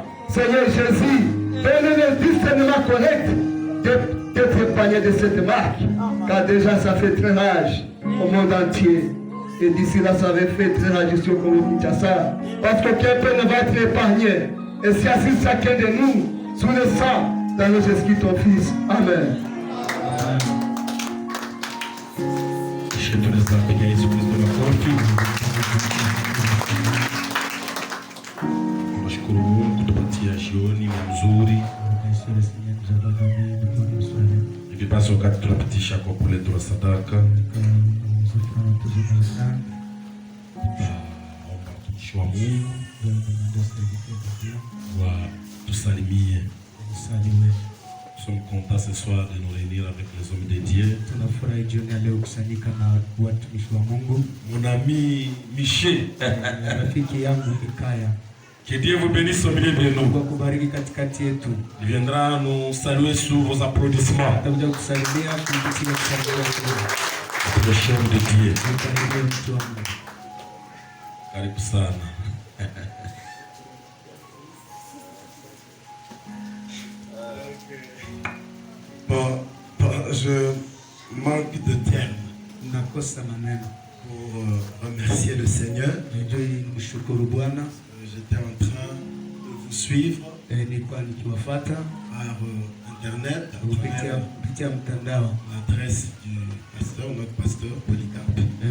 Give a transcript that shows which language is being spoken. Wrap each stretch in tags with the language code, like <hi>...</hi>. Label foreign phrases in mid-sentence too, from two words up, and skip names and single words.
<fr>Seigneur Jésus, donne le discernement correct d'être épargné de cette marque, car déjà ça fait très rage au monde entier. Et d'ici là, ça avait fait très rage ici au Congo Kinshasa, parce qu'aucun peu ne va être épargné. Et si assiste chacun de nous sous le sang dans le Jésus-Christ, ton Fils. Amen.</fr> <sw>Nashukuru Mungu kutupatia jioni mzuri. Hivi basi wakati tunapitisha kwa kule tuna sadaka, naomba mtumishi wa Mungu wa tusalimie.</sw> <fr>Nous sommes contents ce soir de nous réunir avec les hommes de Dieu. Mon ami Michel, que Dieu vous bénisse au milieu de nous. Il viendra nous saluer sous vos applaudissements. Le chef de Dieu.</fr> <sw>Karibu sana.</sw> <fr>Bon, je manque de termes pour remercier le Seigneur. J'étais en train de vous suivre par internet, l'adresse du pasteur, notre pasteur Polycarpe.</fr>